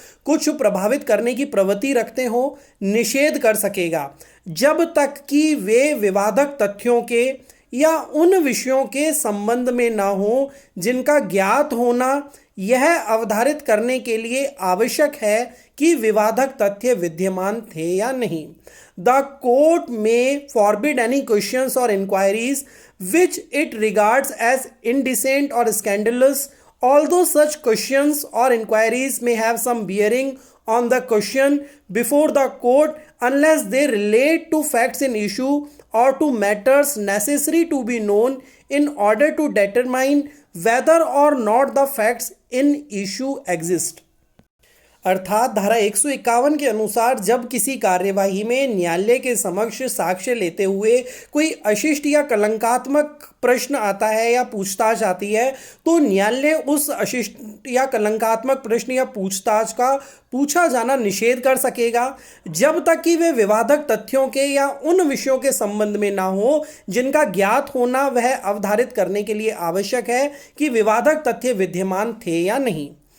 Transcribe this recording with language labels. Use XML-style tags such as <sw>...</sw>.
<hi>कुछ प्रभावित करने की प्रवृत्ति रखते हो, निषेध कर सकेगा जब तक कि वे विवादक तथ्यों के या उन विषयों के संबंध में न हो जिनका ज्ञात होना यह अवधारित करने के लिए आवश्यक है कि विवादक तथ्य विद्यमान थे या नहीं।</hi> <en>The court में forbid any questions और inquiries which it regards as indecent or scandalous, although such questions or inquiries may have some bearing on the question before the court unless they relate to facts in issue or to matters necessary to be known in order to determine whether or not the facts in issue exist।</en> <hi>अर्थात धारा 151 के अनुसार जब किसी कार्यवाही में न्यायालय के समक्ष साक्ष्य लेते हुए कोई अशिष्ट या कलंकात्मक प्रश्न आता है या पूछताछ आती है, तो न्यायालय उस अशिष्ट या कलंकात्मक प्रश्न या पूछताछ का पूछा जाना निषेध कर सकेगा जब तक कि वे विवादक तथ्यों के या उन विषयों के संबंध में ना हो जिनका ज्ञात होना वह अवधारित करने के लिए आवश्यक है कि विवादक तथ्य विद्यमान थे या नहीं।</hi>